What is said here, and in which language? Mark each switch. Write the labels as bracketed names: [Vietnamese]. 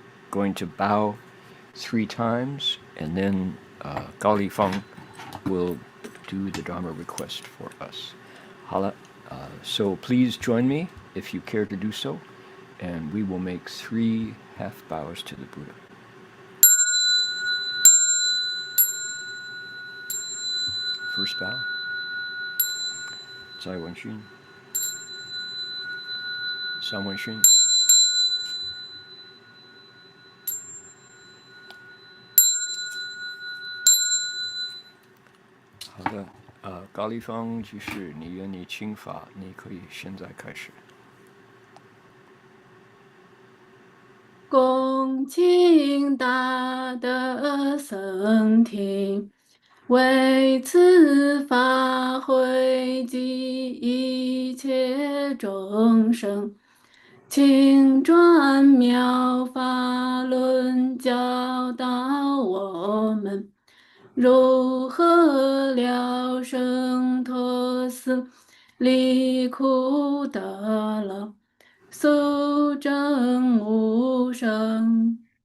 [English] going to bow 3 times and then 高丽芳 will do the Dharma request for us [Chinese] 好了 [English] so please join me if you care to do so and we will make 3 half bows to the Buddha First bow. [Chinese] 再问讯 3问讯好的高丽芳居士你愿意请法你可以现在开始恭请大德僧听为此法会集一切众生请转妙法轮教导我们如何了生脱死离苦得乐速证无生